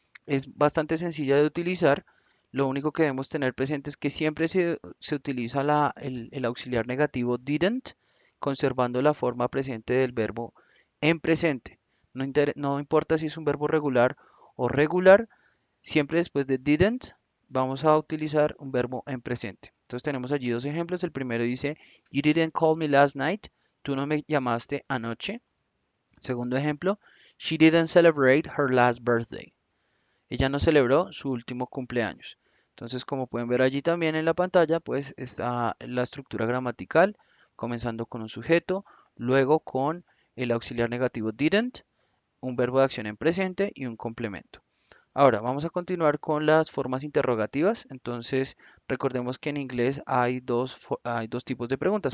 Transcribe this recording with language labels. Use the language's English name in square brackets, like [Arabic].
[Spanish] Es bastante sencilla de utilizar. Lo único que debemos tener presente es que siempre se utiliza el auxiliar negativo didn't, conservando la forma presente del verbo en presente. No importa si es un verbo regular o regular, siempre después de didn't vamos a utilizar un verbo en presente. Entonces tenemos allí dos ejemplos. El primero dice, [English] You didn't call me last night. [Spanish] Tú no me llamaste anoche. Segundo ejemplo, [English] She didn't celebrate her last birthday. [Spanish] Ella no celebró su último cumpleaños. Entonces, como pueden ver allí también en la pantalla, pues está la estructura gramatical, comenzando con un sujeto, luego con el auxiliar negativo didn't, un verbo de acción en presente y un complemento. Ahora, vamos a continuar con las formas interrogativas. Entonces, recordemos que en inglés hay dos tipos de preguntas.